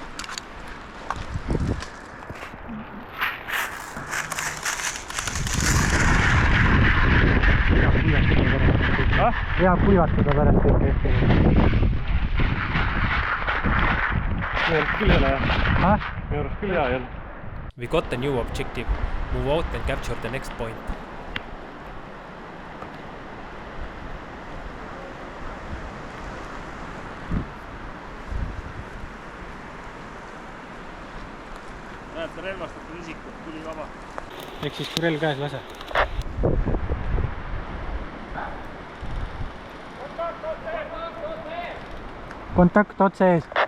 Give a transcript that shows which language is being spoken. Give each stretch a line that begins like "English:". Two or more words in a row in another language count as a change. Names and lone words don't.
Estonian: Hea kuivatada pärast kõike ette. Küll jälle, jah. Minu arust küll hea jälle.
English: We got a new objective. Move out and capture the next point.
Estonian: Näed, sa relvastatud isikut, tuli vaba. Ehk siis kui relv käes lase. Kontakt otse ees.